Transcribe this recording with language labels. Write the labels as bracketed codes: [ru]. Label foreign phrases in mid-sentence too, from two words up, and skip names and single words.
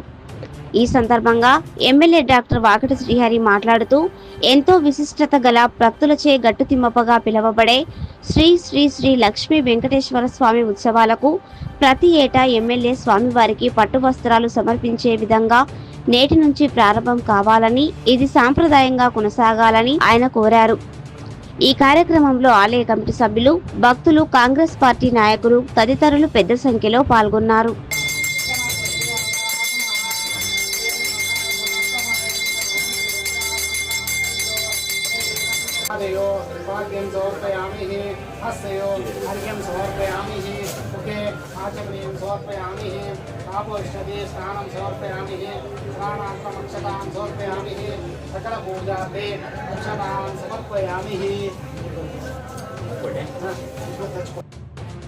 [te] ఈ సందర్భంగా ఎమ్మెల్యే డాక్టర్ వాకిటి శ్రీహరి మాట్లాడుతూ ఎంతో విశిష్టత గల భక్తులచే గట్టు తిమ్మప్పగా పిలువబడే శ్రీ శ్రీ శ్రీ లక్ష్మీ వెంకటేశ్వర స్వామి ఉత్సవాలకు ప్రతి ఏటా ఎమ్మెల్యే స్వామివారికి పట్టు వస్త్రాలు సమర్పించే విధంగా నేటి నుంచి ప్రారంభం కావాలని, ఇది సాంప్రదాయంగా కొనసాగాలని ఆయన కోరారు. ఈ కార్యక్రమంలో ఆలయ కమిటీ సభ్యులు, భక్తులు, కాంగ్రెస్ పార్టీ నాయకులు తదితరులు పెద్ద సంఖ్యలో పాల్గొన్నారు. [sa] भाग्यं समर्पयामि हस्तयो अर्घ्यं समर्पयामि मुखे आचमनीयं समर्पयामि पापोष्णदे स्नानं समर्पयामि स्नानान्तमक्षतां समर्पयामि सकलपूजार्थे अक्षतां समर्पयामि।